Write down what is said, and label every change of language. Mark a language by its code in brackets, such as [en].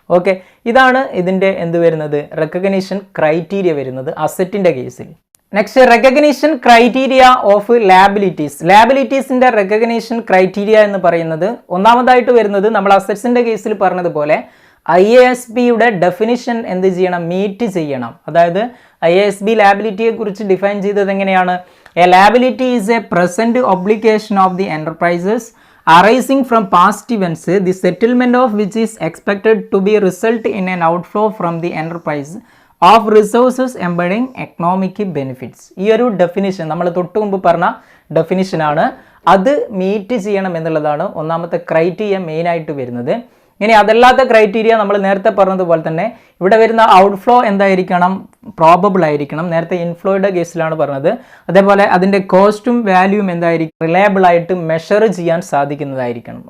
[ml] Okay, ഇതാണ് ഇതിൻ്റെ എന്ത് വരുന്നത്, റെക്കഗ്നീഷൻ ക്രൈറ്റീരിയ വരുന്നത് അസറ്റിൻ്റെ കേസിൽ. [en] Next, recognition criteria of liabilities. [ml] ലാബിലിറ്റീസിൻ്റെ recognition criteria എന്ന് പറയുന്നത് ഒന്നാമതായിട്ട് വരുന്നത് നമ്മൾ അസറ്റ്സിൻ്റെ കേസിൽ പറഞ്ഞതുപോലെ IASBയുടെ ഡെഫിനിഷൻ എന്ത് ചെയ്യണം, മീറ്റ് ചെയ്യണം. അതായത് IASB ലാബിലിറ്റിയെ കുറിച്ച് ഡിഫൈൻ ചെയ്തത് എങ്ങനെയാണ്, [en] A liability is a present obligation of the enterprises arising from past events, the settlement of which is expected to be result in an outflow from the enterprise of resources embedding economic benefits. [ml] ഈ ഒരു definition നമ്മൾ തൊട്ട് മുമ്പ് പറഞ്ഞ ഡെഫിനിഷനാണ്. അത് meet ചെയ്യണം എന്നുള്ളതാണ് ഒന്നാമത്തെ ക്രൈറ്റീരിയ മെയിനായിട്ട് വരുന്നത്. ഇനി അതല്ലാത്ത ക്രൈറ്റീരിയ നമ്മൾ നേരത്തെ പറഞ്ഞതുപോലെ തന്നെ ഇവിടെ വരുന്ന ഔട്ട്ഫ്ലോ എന്തായിരിക്കണം, പ്രോബബിൾ ആയിരിക്കണം. നേരത്തെ ഇൻഫ്ലോയുടെ കേസിലാണ് പറഞ്ഞത്. അതേപോലെ അതിൻ്റെ കോസ്റ്റും വാല്യൂവും എന്തായിരിക്കും, റിലയബിൾ ആയിട്ട് മെഷർ ചെയ്യാൻ സാധിക്കുന്നതായിരിക്കണം.